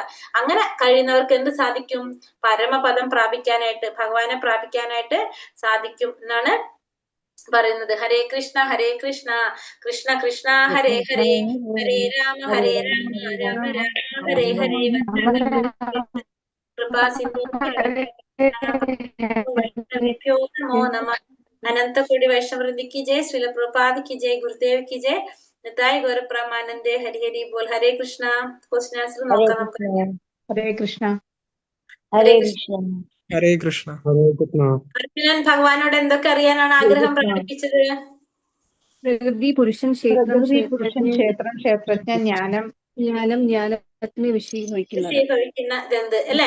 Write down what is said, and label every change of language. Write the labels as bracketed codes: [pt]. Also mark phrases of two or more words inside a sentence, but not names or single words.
[ml] അങ്ങനെ കഴിയുന്നവർക്ക് എന്ത് സാധിക്കും? പരമപദം പ്രാപിക്കാനായിട്ട്, ഭഗവാനെ പ്രാപിക്കാനായിട്ട് സാധിക്കും എന്നാണ് പറയുന്നത്. [sa] ഹരേ കൃഷ്ണ കൃഷ്ണ കൃഷ്ണ ഹരേ ഹരേ ഹരേ രാമ രാമ രാമ ഹരേ ഹരേ. [hi] अनंतकोटि वैष्णववृंद की जय, श्रील प्रभुपाद की जय, गुरुदेव की जय, निताय गौर ब्रह्मानंदे हरि हरि बोल. हरे कृष्णा. [en] question answer [hi] मौका हरे कृष्ण. [ml] ഹരേ കൃഷ്ണ. അർജുനൻ ഭഗവാനോട് എന്തൊക്കെ അറിയാനാണ് ആഗ്രഹം പ്രകടിപ്പിച്ചത്? പ്രകൃതി, പുരുഷൻ, ക്ഷേത്രം, ക്ഷേത്രജ്ഞ, ജ്ഞാനം, വിഷയീഭവിക്കുന്ന ജന്തു അല്ലെ?